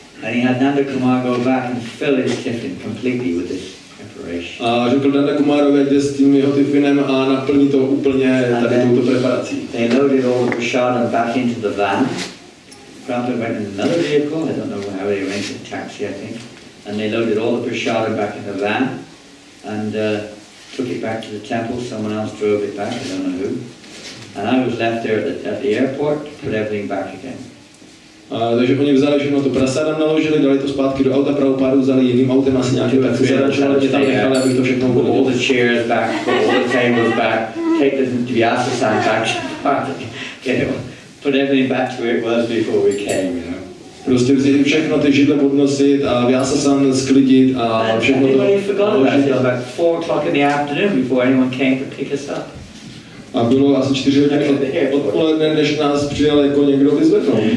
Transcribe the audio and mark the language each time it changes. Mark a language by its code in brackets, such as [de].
[en] And he had Nandagram go back and fill his tiffin completely with this preparation. [cs] A řekl Nandakumárovi, jde s tím jeho tiffinem a naplní to úplně tady touto preparací. [en] They loaded all the prasadam back into the van. Prabhupada went in another vehicle, I don't know how they arranged it, taxi I think. And they loaded all the prasadam back in the van and took it back to the temple. Someone else drove it back, I don't know who. And I was left there at the airport, put everything back again. [cs] Takže oni vzali všechno to prasádam, naložili, dali to zpátky do auta, Prabhupádu vzali jiným autem, asi nějaký taxi zaračovali, mě tam nechali, abych to všechno [en] put all [cs] uvolil. [en] the chairs back, put all the tables back, take the vyasa back, put everything back to where it was before we came, you know. [cs] Prostě vzít všechno ty židle podnosit a vyasa sklidit a všechno to naložit. [en] About 4 o'clock in the afternoon before anyone came to pick us up. [cs] A bylo asi 4 hodiny odpoledne, než nás přijel jako někdo vyzvednout.